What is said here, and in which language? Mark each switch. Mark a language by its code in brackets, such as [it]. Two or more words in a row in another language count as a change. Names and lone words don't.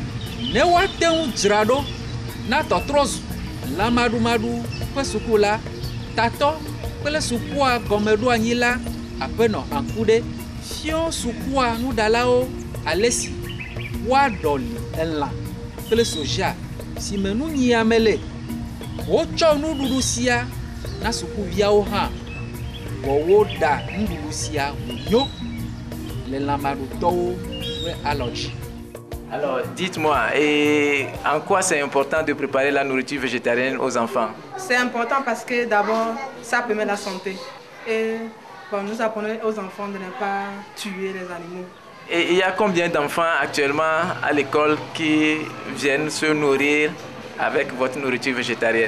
[ee] Ne woate ŋu dzra ɖo na tɔtrɔ zu lãmaɖumaɖu ƒe suku la, tatɔ kple sukua gɔmeɖo anyi la, aƒenɔ Aŋkuɖe fiɔ sukua nuɖalawo ale si woaɖɔli elã kple soja si me nunyia mele. Wotsɔ nuɖuɖu sia na sukuviawo hã, wɔwo ɖa nuɖuɖu sia wònyo le lãmaɖutɔwo ƒe alɔdzi. [fr] Alors, dites-moi, et en quoi c'est important de préparer la nourriture végétarienne aux enfants? C'est important parce que d'abord, ça permet la santé. Et bon, nous apprenons aux enfants de ne pas tuer les animaux. Et il y a combien d'enfants actuellement à l'école qui viennent se nourrir avec votre nourriture végétarienne?